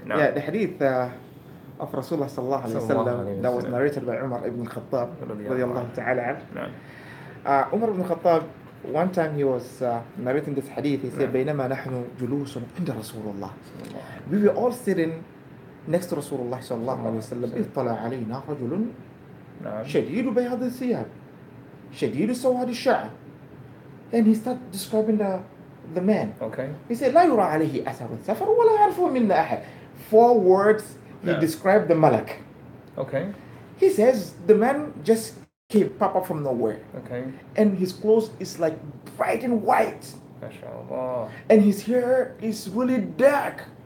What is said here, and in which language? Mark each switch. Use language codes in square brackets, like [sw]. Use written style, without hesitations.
[en] Yeah, the hadith of Rasulullah sallallahu alaihi wasallam that was narrated by Umar ibn Khattab radiyallahu ta'ala anhu. Umar ibn Khattab, one time he was narrating this hadith. He said, [ar] بينما نحن جلوس عند رسول الله. [en] We were all sitting next to Rasulullah sallallahu alaihi wasallam. [ar] اطلع علينا رجل شديد بياض الثياب شديد سواد الشعر. [en] And he started describing the man. Okay. He said, [ar] لا يرى عليه أثر السفر ولا يعرفه منا أحد. [en] 4 words he described the malak. Okay. He says the man just came pop up from nowhere. Okay. And his clothes is like bright and white. MashaAllah. And his hair is really dark.